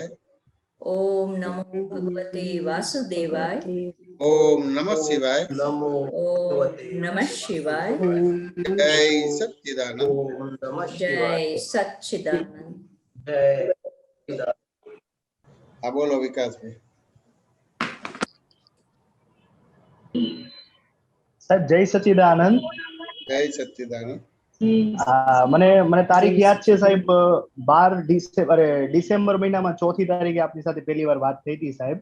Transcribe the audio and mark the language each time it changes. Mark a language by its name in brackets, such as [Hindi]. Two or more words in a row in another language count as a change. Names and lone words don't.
[Sanskrit] ओम नमो भगवते वासुदेवाय, ओम नमः शिवाय, ओम नमः शिवाय, [Hindi] जय सच्चिदानंद। जय सच्चिदानंद। हाँ बोलो विकास भाई। [Gujarati] સાહેબ જય સચ્ચિદાનંદ. [Hindi] जय सच्चिदानंद। [Gujarati] મને મને તારીખ યાદ છે સાહેબ, 12 ડિસેમ્બર મહિનામાં 4th તારીખે આપની સાથે પહેલી વાર વાત થઈ હતી સાહેબ.